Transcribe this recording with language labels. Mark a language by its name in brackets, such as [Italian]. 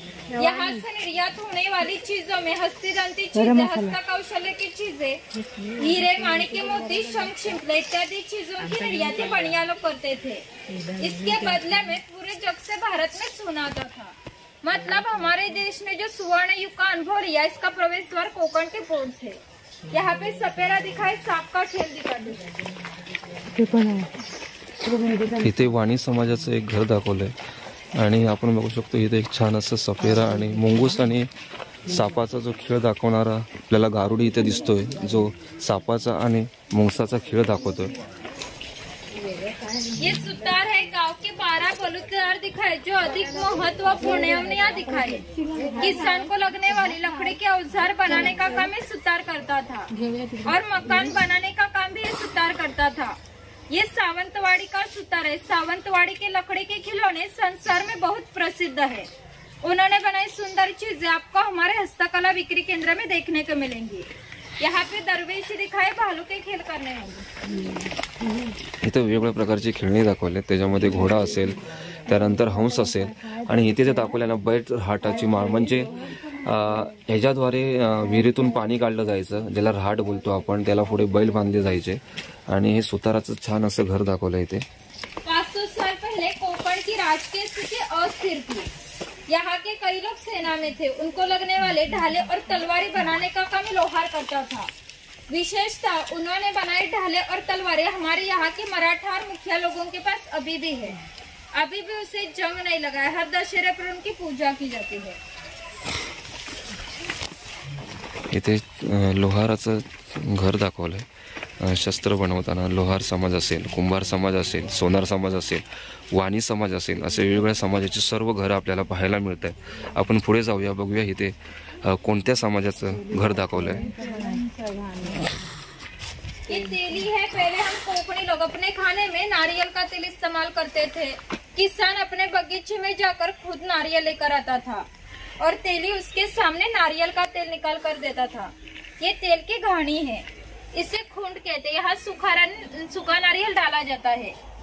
[Hindi] यहाँ से निर्यात होने वाली चीजों में हस्तदंती चीजें, हस्तकौशल्य की चीजें, हीरे, माणिक्य, मोती, शंख, शिंपले इत्यादि चीजों की निर्यात बनिया लोग करते थे। इसके बदले में पूरे जग से भारत में सोना आता था। मतलब हमारे देश ने जो सुवर्ण युग का अनुभव लिया, इसका प्रवेश द्वार कोकण के पोर्ट थे। यहाँ पे सपेरा दिखाई, सांप का खेल दिखाते। [Marathi] इथे वाणी समाजाचं एक घर दाखवलंय आणि आपण बघू शकतो इथे एक छान असं सपेरा आणि मुंगूस आणि सापाचा जो खेळ दाखवणारा आपल्याला गारुडी इथे दिसतोय, जो सापाचा आणि मुंगसाचा खेळ दाखवतोय। [Hindi] ये सुतार है, गांव के 12 बलुतेदार दिखाए जो अधिक महत्वपूर्ण है, हमने यहाँ दिखाए। किसान को लगने वाली लकड़ी के औजार बनाने का काम ये सुतार करता था, और मकान बनाने का काम भी ये सुतार करता था। ये सावंतवाड़ी का सुतार है। सावंतवाड़ी के लकड़ी के खिलौने संसार में बहुत प्रसिद्ध है। उन्होंने बनाई सुंदर चीजें आपको हमारे हस्तकला बिक्री केंद्र में देखने को मिलेंगी। यहाँ पे दरवेशी दिखाए, भालू के खेल करने होंगे। [Marathi] इथे वेगवेगळ्या प्रकारची खेळणी दाखवली, त्याच्यामध्ये घोडा असेल, त्यानंतर हंस असेल, आणि इथे जे दाखवल्यानं बैल हाटाची माळ, म्हणजे ह्याच्याद्वारे विहिरीतून पाणी काढलं जायचं, ज्याला रहाट बोलतो आपण, त्याला पुढे बैल बांधले जायचे। आणि हे सुताराचं छान असं घर दाखवलं इथे। [Hindi] 500 साल पहले कोकण की राजकीय स्थिति अस्थिर थी। यहाँ के कई लोग सेना में थे। उनको लगने वाले ढाले और तलवारें बनाने का काम लोहार करता था। विशेषतः उन्होंने बनाए ढाले और तलवारें हमारे यहाँ के मराठा और मुखिया लोगों के पास अभी भी है। अभी भी उसे जंग नहीं लगा है। हर दशहरे पर उनकी पूजा की जाती है। [Marathi] इथे लोहाराचं घर दाखवलंय। शस्त्र बनवताना लोहार समाज असेल, कुंभार समाज असेल, सोनार समाज असेल, वाणी समाज असेल, असे वेगवेगळ्या समाजाची सर्व घरं आपल्याला पाहायला मिळत आहेत। आपण पुढे जाऊया, बघूया इथे कोणत्या समाजाचं घर दाखवलंय। [Hindi] ये तेली है। पहले हम कोकणी लोग अपने खाने में नारियल का तेल इस्तेमाल करते थे। किसान अपने बगीचे में जाकर खुद नारियल लेकर आता था और तेली उसके सामने नारियल का तेल निकाल कर देता था। ये तेल की घानी है, इसे खूंट कहते हैं। यहाँ सूखा नारियल डाला जाता है।